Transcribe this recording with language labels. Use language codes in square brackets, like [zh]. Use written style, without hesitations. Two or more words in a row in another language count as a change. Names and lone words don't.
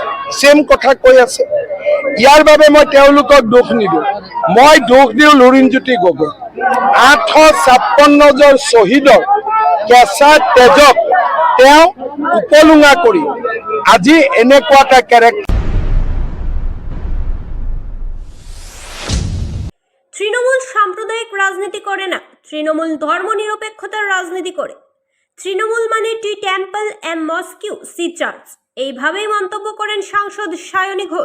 [as] সেম কথা কৈ আছে। ইয়াৰ বাবে মই তেওঁলোকক দোষ নিদিওঁ, মই দোষ দিওঁ লুৰিণজ্যোতি গগৈ। 856 জন শ্বহীদৰ কেঁচা তেজক তেওঁ উপলুঙা কৰি আজি এনেকুৱা এটা কেৰেক্টাৰ। [bn] তৃণমূল সাম্প্রদায়িক রাজনীতি করে না, তৃণমূল ধর্মনিরপেক্ষতার রাজনীতি করে। তৃণমূল মানে [en] T temple M mosque C church, [bn] এইভাবেই মন্তব্য করেন সাংসদ সায়নী ঘোষ।